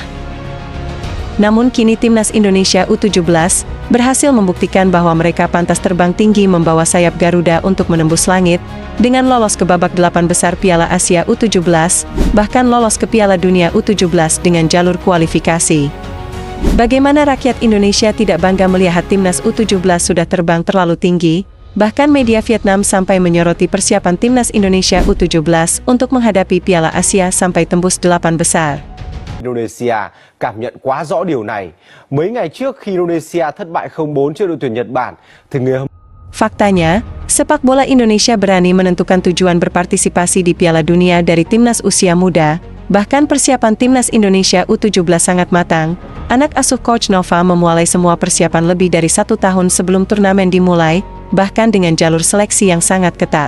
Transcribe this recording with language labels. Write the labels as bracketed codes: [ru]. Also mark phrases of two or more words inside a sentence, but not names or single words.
[id] Namun kini Timnas Indonesia U17 berhasil membuktikan bahwa mereka pantas terbang tinggi membawa sayap Garuda untuk menembus langit, dengan lolos ke babak 8 besar Piala Asia U17, bahkan lolos ke Piala Dunia U17 dengan jalur kualifikasi. Bagaimana rakyat Indonesia tidak bangga melihat Timnas U17 sudah terbang terlalu tinggi? Bahkan media Vietnam sampai menyoroti persiapan Timnas Indonesia U17 untuk menghadapi Piala Asia sampai tembus 8 besar. [vi] Indonesia cảm nhận quá rõ điều này. Mấy ngày trước khi Indonesia thất bại 0-4 trước đội tuyển Nhật Bản, thì người [id] Faktanya, sepak bola Indonesia berani menentukan tujuan berpartisipasi di Piala Dunia dari Timnas usia muda. Bahkan persiapan Timnas Indonesia U17 sangat matang. Anak asuh Coach Nova memulai semua persiapan lebih dari 1 tahun sebelum turnamen dimulai, bahkan dengan jalur seleksi yang sangat ketat.